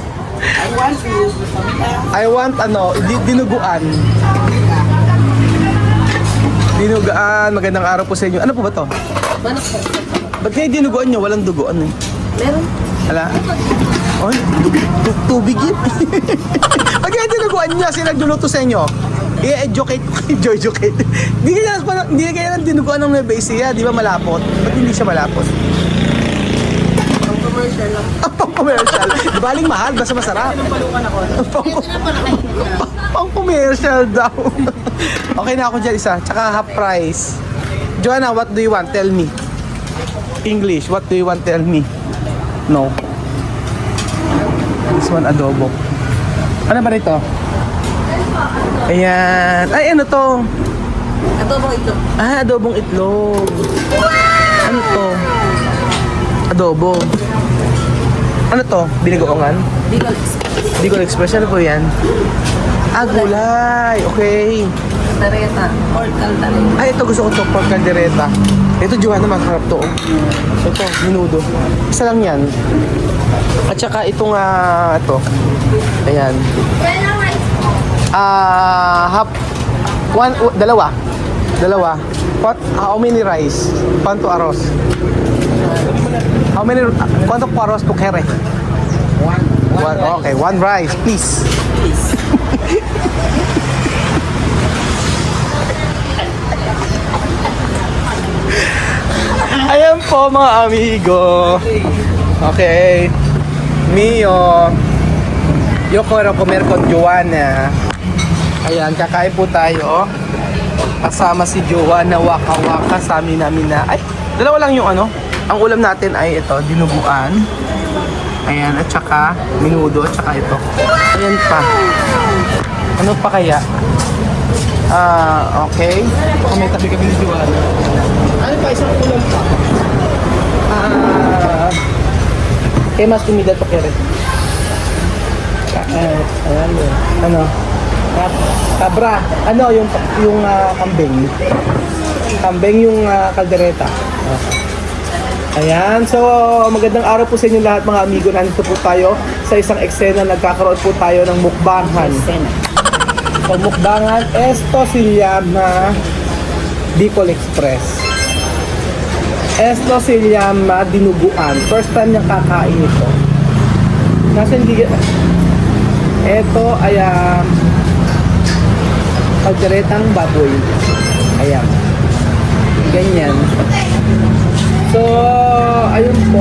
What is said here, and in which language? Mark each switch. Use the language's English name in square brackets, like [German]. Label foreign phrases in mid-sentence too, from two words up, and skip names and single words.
[English] I want dinuguan. [Filipino] Dinuguan, magandang araw po sa inyo. Ano po ba to? Manok po. Ba't kayo dinuguan nyo? Walang dugo. Ano eh? Meron? Hala? Oh, tubig yun. Ba't kayo dinuguan nyo? Sino nagluluto sa inyo? I-educate ko kayo, educate. Hindi kayo lang dinuguan ng Nueva Ecija, di ba malapot? Ba't hindi siya malapot? Commercial lang. Pang-commercial. Di baling mahal, basta masarap. Pang-commercial daw. Okay na ako dyan isa. Tsaka [English] half price. Joanna, what do you want? Tell me. English, what do you want? Tell me. No. This one, adobo. [Filipino] Ano ba nito? Ayan. Ay, ano to? Adobo ito. Adobong itlog. Ano to? Adobo. Ano to? Binagoongan? Bicol Express. Ano po yan? Gulay. Okay. Tareta. Pork caldereta. Ay, ito gusto ko to. Pork caldereta. Ito, Joanna, masarap to. Ito, minudo. Isa lang yan. At saka itong, ito. Ayan. Dalawa. [English] How many rice? [Spanish] Quanto arroz? Quanto po arroz po kere? One. Okay, one rice, please. [Filipino] Ayan po mga amigo. [Spanish] Okay. Mio. Yo quiero comer con Joanna. [Filipino] Ayan, kakain po tayo. Kasama si Joanna Waka-Waka sa amin namin na. Ay, dalawa lang yung ano. Ang ulam natin ay ito, dinuguan. Ayan, at saka minudo, at saka ito. Ayan pa. Ano pa kaya? Okay. Baka may tabi kami ni Joanna. Ano pa? Isang ulam pa. [Spanish] ¿Qué más comida to quieres? [Filipino] Ayan yun. Ano? Cabra. Ano yung kambing? Kambing yung kaldereta. Ayan. So, magandang araw po sa inyo lahat mga amigo. Nandito po tayo sa isang eksena. Nagkakaroon po tayo ng mukbangan. So, mukbangan. [Spanish] Esto se llama Bicol Express. Esto se llama dinuguan. [Filipino] First time niyang kakain ito. Kasi hindi... Ito ay kalderetang baboy. Ayan. Ganyan. So, ayun po.